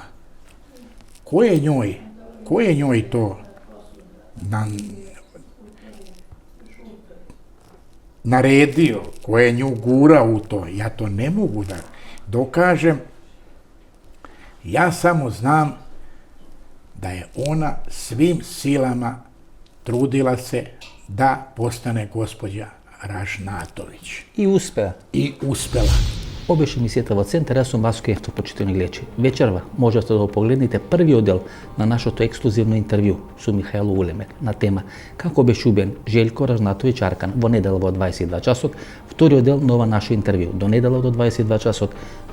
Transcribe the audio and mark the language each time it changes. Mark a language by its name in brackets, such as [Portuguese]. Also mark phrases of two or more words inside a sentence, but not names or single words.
[Serbian] Ko je njoj to naredio, ko je nju gurao u to, ja to ne mogu da dokažem. Ja samo znam da je ona svim silama trudila se da postane gospođa Ražnatović. I uspea. I uspela. [Macedonian] Обеше емисијата во Центар, јас сум Васко Евтов, почитувани гледачи. Вечерва можете да го погледнете први одел на нашето ексклузивно интервју со Михајло Улемек на тема како беше убиен Željko Ražnatović Arkan во недела во 22 часот. Втори одел на ова наше интервју до недела до 22 часот.